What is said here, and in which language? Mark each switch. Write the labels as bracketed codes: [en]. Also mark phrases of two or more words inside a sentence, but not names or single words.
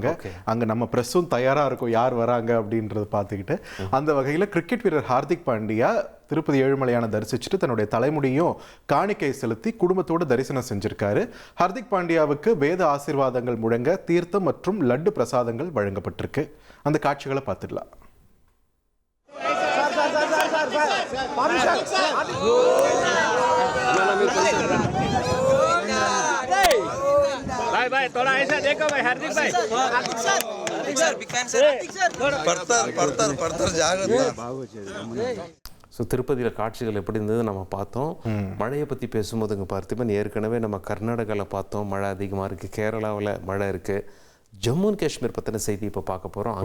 [ta] அங்கே நம்ம ப்ரெஸ்ஸும் தயாராக இருக்கும் யார் வராங்க அப்படின்றத பார்த்துக்கிட்டு. அந்த வகையில் கிரிக்கெட் வீரர் ஹார்திக் பாண்டியா திருப்பதி ஏழுமலையான தரிசிச்சுட்டு தன்னுடைய தலைமுடியும் காணிக்கை செலுத்தி குடும்பத்தோடு தரிசனம் செஞ்சிருக்காரு. ஹார்திக் பாண்டியாவுக்கு வேத ஆசீர்வாதங்கள் முழங்க தீர்த்தம் மற்றும் லட்டு பிரசாதங்கள் வழங்கப்பட்டிருக்கு. அந்த காட்சிகளை பார்த்துடலாம். [hi] भाई थोड़ा ऐसा देखो भाई हार्दिक भाई [ta] ஸோ திருப்பதியில் காட்சிகள் எப்படி இருந்தது நம்ம பார்த்தோம். மழையை பற்றி பேசும்போதுங்க பார்த்திபன், ஏற்கனவே நம்ம கர்நாடகாவில் பார்த்தோம் மழை அதிகமாக இருக்குது, கேரளாவில் மழை இருக்குது. ஜம்மு அண்ட் காஷ்மீர் பற்றின செய்தி இப்போ பார்க்க போகிறோம்.